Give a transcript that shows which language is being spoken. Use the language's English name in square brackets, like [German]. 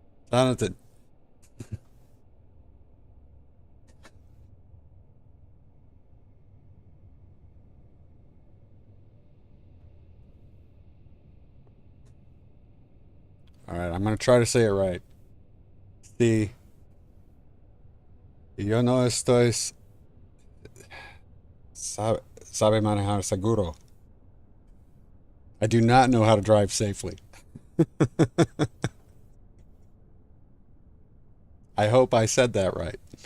[English] Jonathan. All right, I'm gonna try to say it right. [Spanish] Sí, yo no estoy sabe manejar seguro. [English] I do not know how to drive safely. I hope I said that right.